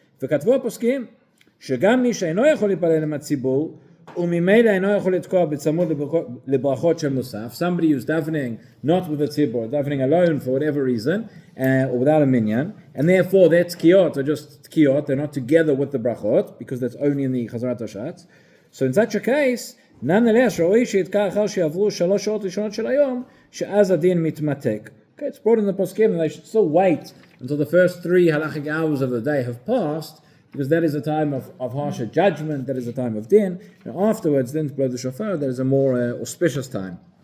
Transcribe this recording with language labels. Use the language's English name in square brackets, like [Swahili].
[Hebrew] וכתבו הפוסקים, שגם מי שאינו יכול להתפלל עם הציבור, וממילא אינו יכול לתקוע בצמוד לברכות של מוסף, [English] somebody who's davening not with the tzibur, davening alone for whatever reason, or without a minyan, and therefore their tkiyot are just tkiyot, they're not together with the brachot, because that's only in the chazarat hashatz. So in such a case, nonetheless, [Hebrew] ראוי שיתקע אחר שיעברו 3 שעות ראשונות של היום, שאז הדין מתמתק. [English] Okay, it's brought in the poskim that they should still wait until the first 3 halachic hours of the day have passed, because that is a time of harsher judgment, that is a time of din, and afterwards then to blow the shofar, that is a more auspicious time.